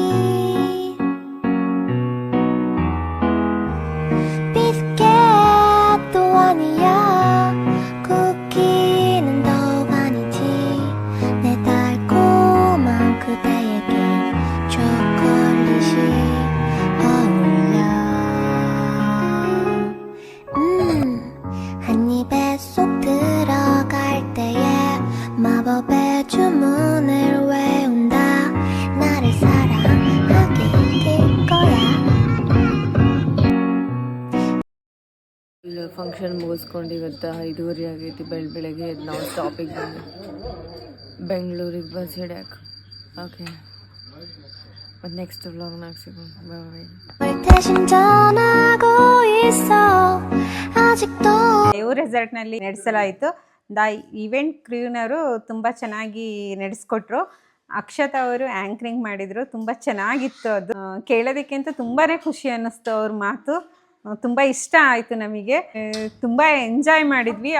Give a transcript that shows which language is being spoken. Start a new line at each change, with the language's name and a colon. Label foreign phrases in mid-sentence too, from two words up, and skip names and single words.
Korean: 비스켓도 아니야 쿠키는 더욱 아니지 내 달콤한 그대에게 초콜릿이 어울려 한 입에 쏙 들어갈 때에 마법의 주문을 외운다 나를 사랑하게 될 거야
Kannada: ಫಂಕ್ಷನ್ ಮುಗಿಸ್ಕೊಂಡು ಇವತ್ತು 5:30 ಆಗೈತಿ. ಬೆಳಗ್ಗೆ ನಾವು ಸ್ಟಾಪಿಗೆ ಬಂದು ಬೆಂಗಳೂರಿಗೆ ಬಸ್ ಹಿಡ್ಯಾಕ. ಓಕೆ, ಮತ್ತು ನೆಕ್ಸ್ಟ್ ವ್ಲಾಗ್ನಾಗ ಸಿಗೋಣ. ಬಾಯ್.
Korean: 대신 전하고 있어 아직도
Kannada: ದೇವ್ ರೆಸಾರ್ಟ್ನಲ್ಲಿ ನಡೆಸಲಾಯಿತು. ಈವೆಂಟ್ ಕ್ರೂನವರು ತುಂಬ ಚೆನ್ನಾಗಿ ನಡೆಸ್ಕೊಟ್ರು. ಅಕ್ಷತಾ ಅವರು ಆ್ಯಂಕರಿಂಗ್ ಮಾಡಿದರು. ತುಂಬ ಚೆನ್ನಾಗಿತ್ತು. ಅದು ಕೇಳೋದಕ್ಕಿಂತ ತುಂಬಾ ಖುಷಿ ಅನ್ನಿಸ್ತು ಅವ್ರ ಮಾತು. ತುಂಬ ಇಷ್ಟ ಆಯಿತು ನಮಗೆ. ತುಂಬ ಎಂಜಾಯ್ ಮಾಡಿದ್ವಿ.